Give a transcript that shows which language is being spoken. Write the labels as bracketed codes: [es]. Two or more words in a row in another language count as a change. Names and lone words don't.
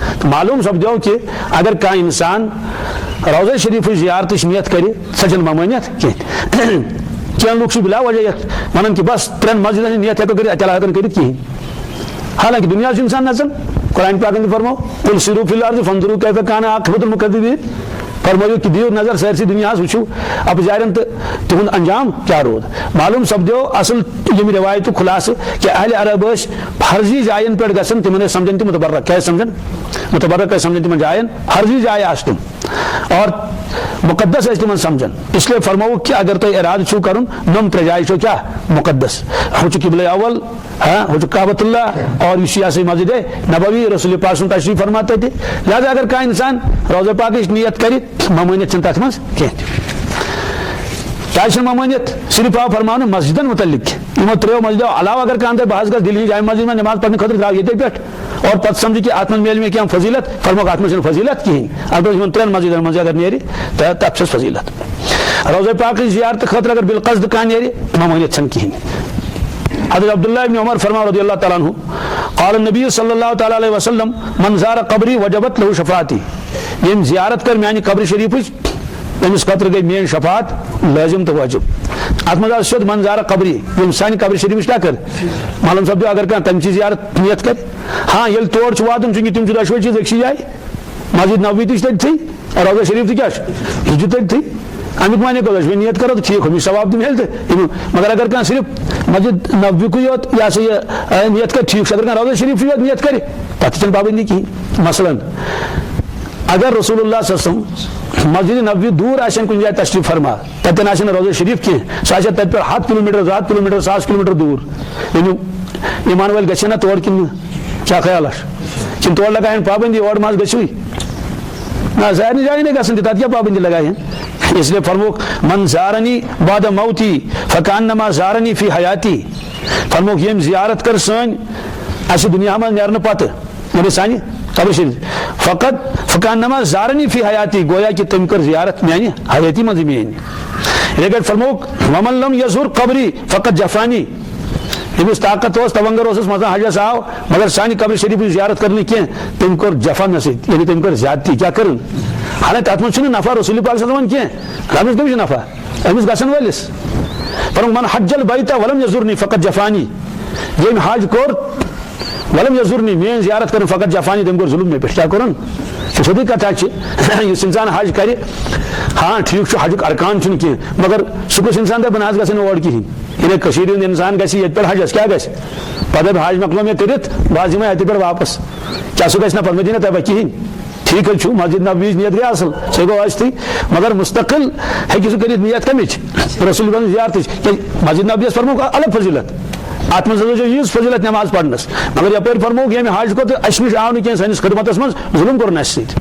[ks] معلوم سپدو کہ اگر کانٛہہ انسان روضہ شریف زیارت نیت کرِ سۄ چھنہٕ ممٲنیت کینٛہہ کینٛہہ لُکھ چھِ بلا وجہ یتھ ونان کہ بس 3 مسجدن ہٕنٛز نیت ہیٚکو کٔرِتھ اتہِ علاوٕ ہیٚکو نہٕ کٔرِتھ کِہیٖنۍ حالانکہ دنیا چھُ انسان نژان قرآن پاکن تہِ فرمو [ar] قل سیروا فی الارض فانظروا کیف کان عاقبۃ المکذبین [ks] فرمٲیو کہ دِیِو نظر سٲرسٕے دُنیاہس وٕچھِو اپزارٮ۪ن تہٕ تِہُنٛد انجام کیٛاہ روٗد معلوٗم سپدیو اصل ییٚمہِ رِوایتُک خُلاصہٕ کہ اہلِ عرب ٲسۍ فرضی جاین پٮ۪ٹھ گژھان تِمن ٲسۍ سمجھان تہِ متبرک کیٛازِ سمجھان متبرک ٲسۍ سمجھان تِمن جاین فرضی جایہِ آسہٕ تِم اور مقدس ٲسۍ تِمن سمجھان [ur] اس لیے [ks] فرمووُکھ کہ اگر تۄہہِ ارادٕ چھُو کرُن نۄم 3 جایہِ چھو کیٛاہ مقدس ہُہ چھُ قبلہ اول ہُہ چھُ کعبۃ اللہ اور یُس یہِ ہسا مسجد نبوی رسول پاک سُنٛد تشریف فرما تتہِ لہٰذا اگر کانٛہہ انسان روضہ پاکٕچ نیت کرِ ممٲنیت چھنہٕ تتھ منٛز کینٛہہ تہِ کیٛازِ چھنہٕ ممٲنیت صرف آو فرماونہٕ مسجدن متعلق یِمو 3 مسجدو علاوٕ اگر کانٛہہ دپہِ بہٕ حظ گژھٕ دِلہِ جامع مسجد منٛز نماز پرنہٕ خٲطرٕ درٛاو ییٚتے پٮ۪ٹھ اور پتہٕ سمجھِ کہ اتھ منٛز میلہِ مےٚ کینٛہہ فضیلت فرموکھ اتھ منٛز چھنہٕ فضیلت کِہیٖنۍ البتہ یِمن 3 مسجدن منٛز اگر نیرِ تہٕ تتھ چھس فضیلت روضہ پاکٕچ زیارتہٕ خٲطرٕ اگر بالقصد کانٛہہ نیرِ ممٲنیت چھنہٕ کِہیٖنۍ حضرت عبداللہ ابن عمر فرماو [ar] رضی اللہ تعالیٰ عنہ قال النبی صلی اللہ تعالیٰ علیہ وسلم من زار قبری وجبت له شفاعتی [ks] ییٚمۍ زیارت کر میانہِ قبرِ شریفٕچ تٔمِس خٲطرٕ گٔے میٲنۍ شفاعت لٲزم تہٕ واجب اتھ منٛز آو سیوٚد [ar] من زار [ks] قبری ییٚمۍ سانہِ قبرِ شریفٕچ کیٛاہ کر معلوم سپدیو اگر کانٛہہ تٔمۍ چی زیارت نیت کر ہاں ییٚلہِ تور چھُ واتُن چوٗنٛکہِ تِم چھِ دۄشوے چیٖز أکسٕے جایہِ مسجد نبوی تہِ چھِ تٔتھٕے روضہ شریف تہِ کیٛاہ چھُ یہِ چھُ تٔتھٕے امیُک معنی گوٚو دۄشوے نیت کرو تہٕ ٹھیٖک ہُمِچ ثواب تہِ میلہِ تہٕ مگر اگر کانٛہہ صرف مسجد نبویکُے یوت یہِ ہسا یہِ نیت کر ٹھیٖک چھُ اگر کانٛہہ روضہ شریفٕے یوت نیت کرِ تتھ تہِ چھنہٕ پابندی کِہیٖنۍ مثلاً اگر رسول اللہ [ar] صلی اللہ علیہ وسلم [ks] مسجد نبوی دوٗر آسن کُنہِ جایہِ تشریف فرما تتٮ۪ن آسن روضہ شریف کینٛہہ سُہ آسہِ تتہِ پٮ۪ٹھ 100 کلوٗمیٖٹر 200 کلوٗمیٖٹر 1000 کلوٗمیٖٹر دوٗر ایمان وٲلۍ گژھن نا تور کِنہٕ کیٛاہ خیالا چھُ کِنہٕ تور لگاین پابندی اور ما گژھوٕے نہ سارنٕے جاین گژھن تہِ تتھ کیٛاہ پابندی لگاین [ur] اس لیے [ks] فرموکھ [ar] من زارنی بعد موتی فکانما زارنی فی حیاتی [ks] فرموکھ ییٚمۍ زیارت کر سٲنۍ اسہِ دُنیا منٛز نیرنہٕ پتہٕ یعنی سانہِ قبر شریف [ar] فکانما زارنی فی حیاتی [ks] گویا کہ تٔمۍ کٔر زیارت میانہِ حیاتی منٛزٕے میٲنۍ یِتھٕے کٲٹھۍ فرموکھ [ar] ومن لم یزور قبری فقط جفانی [ks] ییٚمِس طاقت اوس تونگر اوسُس منٛزٕ حجس آو مگر سانہِ قبر شریفٕچ زیارت کٔر نہٕ کینٛہہ تٔمۍ کوٚر جفا مےٚ سۭتۍ یعنی تٔمۍ کٔر زیادتی کیٛاہ کٔرٕن حالانکہ تتھ منٛز چھُنہٕ نفع رسول پاک [ar] صلی اللہ علیہ وسلم [ks] کینٛہہ تتھ منٛز کٔمِس چھُ نفع أمِس گژھن وٲلِس فرموکھ [ar] من حج البیت ولم یزورنی فقط جفانی [ks] ییٚمۍ حج کوٚر [ar] ولم یزورنی [ks] میٲنۍ زیارت کٔرٕن [ar] فقط جفانی [ks] تٔمۍ کوٚر ظلم مےٚ پٮ۪ٹھ کیٛاہ کوٚرُن یہِ سیوٚدُے کتھا چھِ یُس انسان حج کرِ ہاں ٹھیٖک چھُ حجُک ارکان چھُنہٕ کینٛہہ مگر سُہ گوٚژھ انسان دپہِ بہٕ نہ حظ گژھٕ نہٕ اور کِہیٖنۍ یعنی کٔشیٖرِ ہُنٛد انسان گژھِ ییٚتہِ پٮ۪ٹھ حجس کیٛاہ گژھِ پتہٕ دپہِ حج مۄکلو مےٚ کٔرِتھ بہٕ حظ یِمے اتہِ پٮ۪ٹھ واپس کیٛاہ سُہ گژھِ نہ پتہٕ مےٚ دِی نہ تباہ کِہیٖنۍ ٹھیٖک حظ چھُ مسجد نبویِچ نیت گٔے اصل سۄ گوٚو ٲسۍتھٕے مگر مستقل ہیٚکہِ سُہ کٔرِتھ نیت کمِچ رسول پاکٕچ زیارتٕچ کیٛازِ مسجد نبویَس فرموکھ الگ فضیلت اتھ منٛز ہسا چھِ ییٖژ فضیلت نٮ۪ماز پرنس مگر یپٲرۍ فرموکھ ییٚمہِ حج کوٚر تہٕ اسہِ نِش آو نہٕ کینٛہہ سٲنِس خدمتس منٛز ظلم کوٚرُن اسہِ